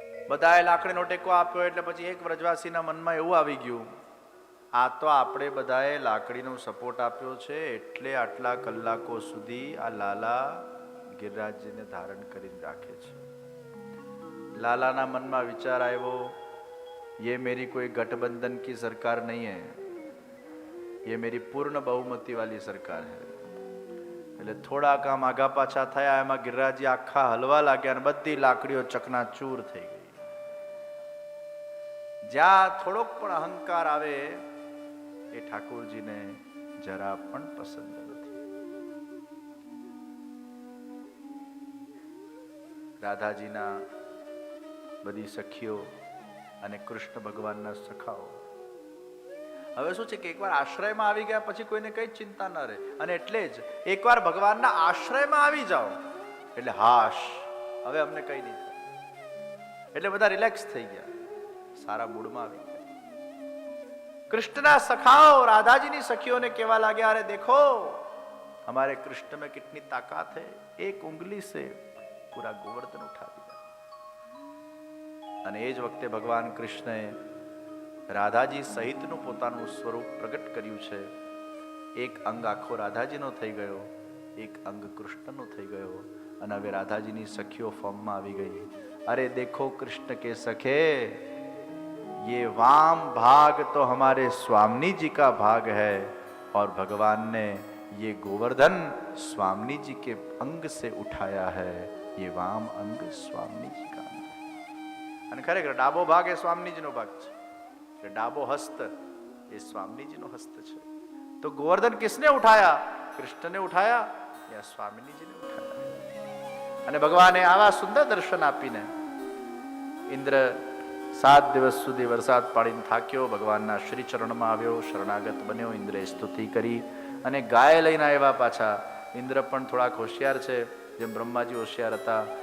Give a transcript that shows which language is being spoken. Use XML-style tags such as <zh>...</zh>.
<gu>બધાએ લાકડીનો ટેકો આપ્યો એટલે પછી એક વ્રજવાસીના મનમાં એવું આવી ગયું, આ તો આપણે બધાએ લાકડીનો સપોર્ટ આપ્યો છે એટલે આટલા કલાકો સુધી આ લાલા ગિરિરાજજીને ધારણ કરીને રાખે છે.</gu> <hi>लाला मन में विचार आयो, ये मेरी कोई गठबंधन की सरकार नहीं है, ये मेरी पूर्ण बहुमती वाली सरकार है.</hi> <gu>એટલે થોડા કામ આગા પાછા થયા, એમાં ગિરિરાજજી આખા હલવા લાગ્યા અને બધી લાકડીઓ ચકનાચૂર થઈ ગઈ. જ્યાં થોડોક પણ અહંકાર આવે એ ઠાકોરજીને જરા પણ પસંદ નથી. રાધાજીના બધી સખીઓ અને કૃષ્ણ ભગવાનના સખાઓ હવે શું છે કે એકવાર આશ્રયમાં આવી ગયા પછી કોઈને કઈ ચિંતા ન રહે. અને એટલે જ એકવાર ભગવાનના આશ્રયમાં આવી જાઓ એટલે હાશ, હવે અમને કઈ નહીં થાય. એટલે બધા રિલેક્સ થઈ ગયા, સારા મૂડમાં આવી ગયા.</gu> <hi>कृष्णना सखाओ राधाजीनी सखियों ने कहवा लगे, अरे देखो हमारे कृष्ण में कितनी ताकत है, एक उंगली से पूरा गोवर्धन उठा दिया.</hi> <gu>અને એ જ વખતે ભગવાન કૃષ્ણએ રાધાજી સહિતનું પોતાનું સ્વરૂપ પ્રગટ કર્યું છે. એક અંગ આખો રાધાજીનો થઈ ગયો, એક અંગ કૃષ્ણનો થઈ ગયો અને હવે રાધાજીની સખીઓ ફોર્મમાં આવી ગઈ.</gu> <hi>અરે દેખો कृष्ण के सखे, ये वाम भाग तो हमारे स्वामी जी का भाग है और भगवान ने ये गोवर्धन स्वामी जी के अंग से उठाया है. ये वाम अंग स्वामी जी का अंग है.</hi> <gu>અને ખરેખર ડાબો ભાગ એ સ્વામીજીનો ભાગ છે, એટલે ડાબો હસ્ત એ સ્વામીજીનો હસ્ત છે.</gu> <hi>તો ગોवर्धन किसने उठाया? कृष्ण ने उठाया या स्वामी जी ने उठाया?</hi> <gu>અને ભગવાને આવા સુંદર દર્શન આપીને ઇન્દ્ર 7 દિવસ સુધી વરસાદ પાડીને થાક્યો, ભગવાનના શ્રી ચરણમાં આવ્યો, શરણાગત બન્યો. ઇન્દ્રે સ્તુતિ કરી અને ગાય લઈને આવ્યા પાછા. ઇન્દ્ર પણ થોડાક હોશિયાર છે, જેમ બ્રહ્માજી હોશિયાર હતા.</gu>